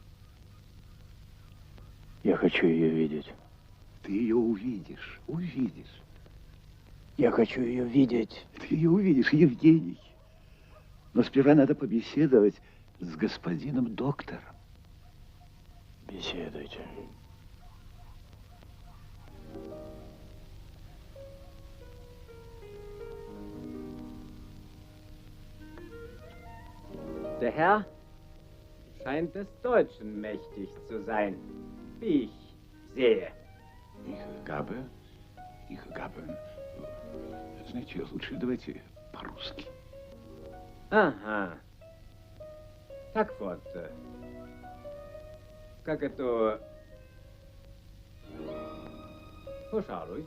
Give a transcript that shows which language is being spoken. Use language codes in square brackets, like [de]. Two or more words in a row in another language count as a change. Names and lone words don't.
[ru] Я хочу ее видеть. Ты ее увидишь. Я хочу ее видеть. Ты ее увидишь, Евгений. Но сперва надо побеседовать с господином доктором. Беседуйте. [de] Der Herr scheint des Deutschen mächtig zu sein, wie ich sehe. Ich habe. [ru] Знаете, лучше давайте по-русски. Ага. Так вот. Как это... Пожалуй.